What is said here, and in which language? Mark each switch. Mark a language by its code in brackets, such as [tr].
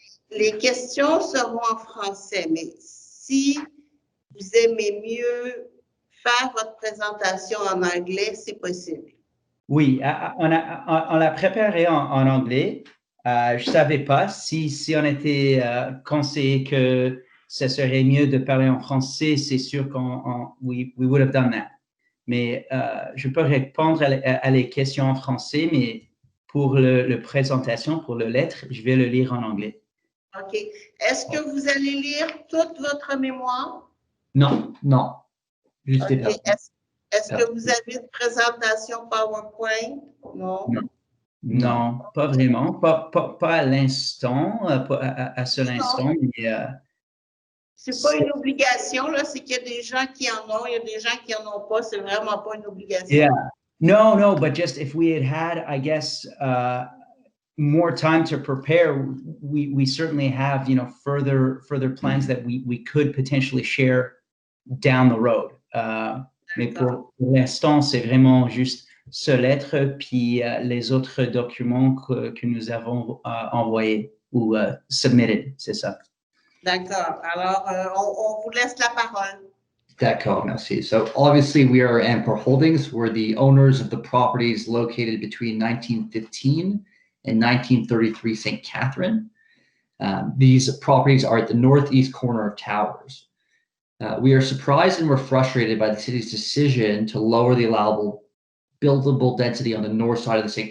[fr] Les questions seront en français, mais si vous aimez mieux faire votre présentation en anglais, c'est possible. Oui, on l'a préparé en anglais. Je ne savais pas si on était conseillé que ce serait mieux de parler en français. C'est sûr [en] we would have done that. [fr] Mais je peux répondre à les questions en français, mais pour la présentation, pour le lettre, je vais le lire en anglais. OK. Est-ce que vous allez lire toute votre mémoire? Non. Juste OK. Est-ce que vous avez une présentation PowerPoint? Non. Non, pas vraiment. Pas à l'instant, à ce instant. C'est pas une obligation, là. C'est qu'il y a des gens qui en ont, il y a des gens qui en ont pas. C'est vraiment pas une obligation. [en] Yeah. No, but just if we had, I guess, more time to prepare, we certainly have, further plans that we could potentially share down the road. [fr] Mais pour l'instant, c'est vraiment juste ce lettre, puis les autres documents que nous avons envoyés ou submitted, c'est ça. D'accord. Alors, on vous laisse la parole. D'accord, merci. [en] So obviously we are Amcor Holdings. We're the owners of the properties located between 1915 and 1933 Sainte-Catherine. These properties are at the northeast corner of Towers. We are surprised and we're frustrated by the city's decision to lower the allowable buildable density on the north side of the St.